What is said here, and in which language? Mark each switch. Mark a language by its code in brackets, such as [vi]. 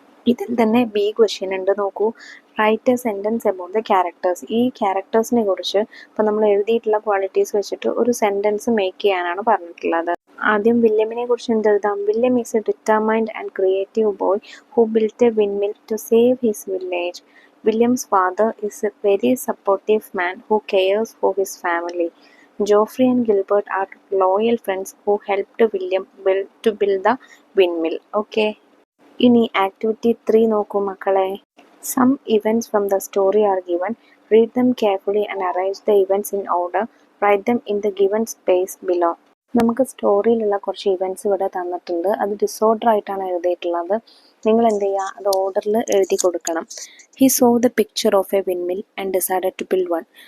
[ml] ഇതിൽ തന്നെ B question ഉണ്ട്, നോക്കൂ. [en] Write a sentence about the characters. [ml] ഈ ക്യാരക്ടേഴ്സിനെ കുറിച്ച് ഇപ്പോൾ നമ്മൾ എഴുതിയിട്ടുള്ള ക്വാളിറ്റീസ് വെച്ചിട്ട് ഒരു സെൻറ്റൻസ് മേക്ക് ചെയ്യാനാണ് പറഞ്ഞിട്ടുള്ളത്. ആദ്യം വില്യമിനെ കുറിച്ച് എന്തെഴുതാം? [en] William is a determined and creative boy who built a windmill to save his village. William's father is a very supportive man who cares for his family. Geoffrey and Gilbert are loyal friends who helped William to build the windmill. Okay. [ml] ഇനി activity 3 നോക്കൂ മക്കളെ. [en] Some events from the story are given. Read them carefully and arrange the events in order. Write them in the given space below. [ml] നമുക്ക് സ്റ്റോറിയിലുള്ള കുറച്ച് events ഇവിടെ തന്നിട്ടുണ്ട്. അത് disorder ആയിട്ടാണ് എഴുതിയിട്ടുള്ളത്. നിങ്ങൾ എന്ത് ചെയ്യുക, അത് ഓർഡറിൽ എഴുതി കൊടുക്കണം. [en] He saw the picture of a windmill and decided to build one.